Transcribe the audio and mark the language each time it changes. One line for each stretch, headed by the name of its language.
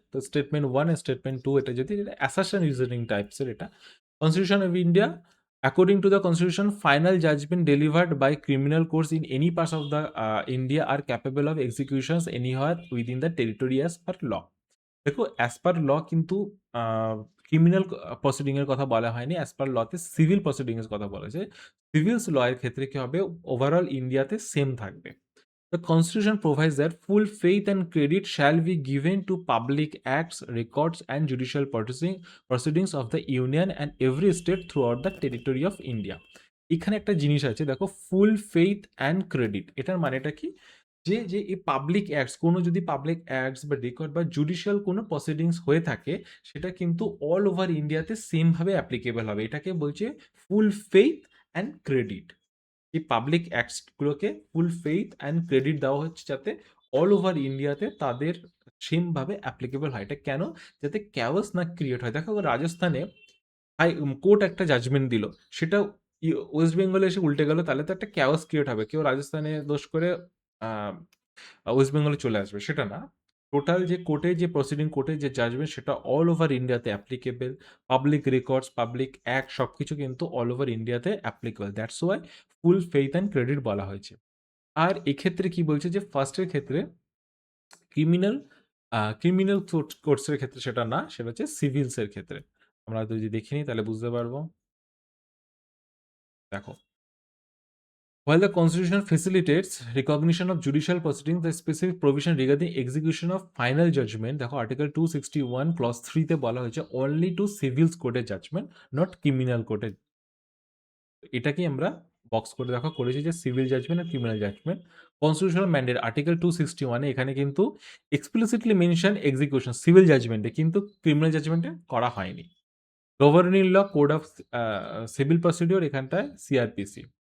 Bangla: তো স্টেটমেন্ট 1 আর স্টেটমেন্ট 2, এটা যদি অ্যাসারশন রিজনিং টাইপসের, এটা
English: Constitution of India according to the constitution final judgment delivered by criminal courts in any parts of the India are capable of executions anywhere within the territory as per law.
Bangla: দেখো as per ল কিন্তু criminal proceeding এর কথা বলা হয়নি, as per লতে civil proceeding এর কথা বলা হয়েছে। সিভিলস ল এর ক্ষেত্রে কি হবে? ওভারঅল ইন্ডিয়াতে সেম থাকবে।
English: The Constitution provides that full faith and credit shall be given to public acts, records, and judicial proceedings of the Union and every state throughout the territory of India.
Bangla: এখানে একটা জিনিস আছে দেখো, ফুল faith and credit, এটার মানেটা কি? যে যে এই পাবলিক অ্যাক্টস, কোনো যদি পাবলিক অ্যাক্টস বা রেকর্ড বা জুডিশিয়াল কোনো প্রসিডিংস হয়ে থাকে, সেটা কিন্তু অল ওভার ইন্ডিয়াতে সেমভাবে অ্যাপ্লিকেবল হবে। এটাকে বলছে ফুল ফেইথ অ্যান্ড ক্রেডিট। এই public অ্যাক্টসগুলোকে full faith and credit দেওয়া হচ্ছে যাতে অল ওভার ইন্ডিয়াতে তাদের সেমভাবে অ্যাপ্লিকেবল হয়। এটা কেন? যাতে ক্যাওস না ক্রিয়েট হয়। দেখো রাজস্থানে কোর্ট একটা জাজমেন্ট দিল, সেটা ওয়েস্ট বেঙ্গলে এসে উল্টে গেল, তাহলে তো একটা ক্যাওস ক্রিয়েট হবে, কেউ রাজস্থানে দোষ করে ওয়েস্ট বেঙ্গলে চলে আসবে, সেটা না। টোটাল যে কোর্টে যে প্রসিডিং, কোর্টে যে জাজমেন্ট, সেটা অল ওভার ইন্ডিয়াতে applicable. Public records, public act সবকিছু কিন্তু অল ওভার ইন্ডিয়াতে applicable. That's why full faith and credit বলা হয়েছে। আর এক্ষেত্রে কি বলছে যে ফার্স্টের ক্ষেত্রে ক্রিমিনাল ক্রিমিনাল কোর্টসের ক্ষেত্রে সেটা না, সেটা হচ্ছে সিভিলসের ক্ষেত্রে। আমরা যদি দেখে নিই তাহলে বুঝতে পারবো।
English: দেখো, while the Constitution facilitates recognition of judicial proceedings, the specific provision regarding execution of final judgment,
Bangla: দেখো আর্টিকেল 261 ক্লজ 3 তে বলা হয়েছে অনলি টু সিভিলস কোর্টের জাজমেন্ট, নট ক্রিমিনাল কোর্টের। এটাকেই আমরা বক্স করে দেখো করেছি যে সিভিল জাজমেন্ট আর criminal judgement. Constitutional mandate article 261 এ এখানে কিন্তু এক্সপ্লিসিটলি মেনশন এক্সিকিউশন সিভিল জাজমেন্টে, কিন্তু ক্রিমিনাল জাজমেন্টে করা হয়নি। Governing law, code of civil procedure, এখানটায় সিআরপিসি।